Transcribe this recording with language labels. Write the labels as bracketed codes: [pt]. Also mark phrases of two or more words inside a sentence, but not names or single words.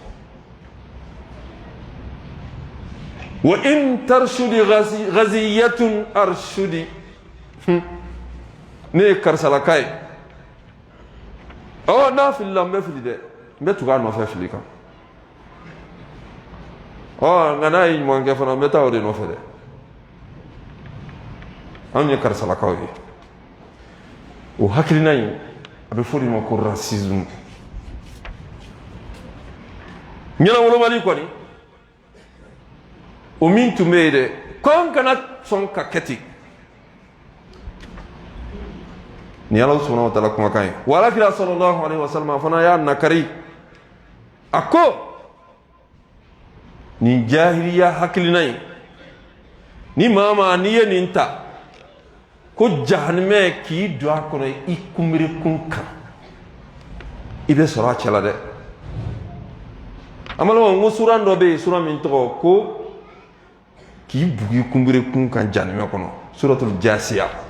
[ar] وإن ترشد غزية أرشد [bm] ne ye karisalaka ye n'a filila n bɛ fili dɛ n bɛ tugu a nɔfɛ fili kan nka n'a ye ɲuman kɛ fana n bɛ taa o de nɔfɛ dɛ anw ye karisalakaw ye o hakilina in a bɛ fɔ de ma ko racisme ɲɛnawolomali kɔni o min tun bɛ yen dɛ ko an kana sɔn ka kɛ ten ni ala [ar] سبحانه وتعالى [bm] kumakan ye wa alakira [ar] صلى الله عليه وسلم [bm] fana y'a nakari a ko nin jahiliya hakilina ye ni maa n'i ye nin ta ko jahanamɛ k'i don a kɔnɔ i kunberekun kan i bɛ sɔrɔ a cɛ la dɛ an balimaw n ko sura dɔ bɛ yen sura min tɔgɔ ko k'i bugu i kunberekun kan jahanamɛ kɔnɔ [ar] سورة الجاثية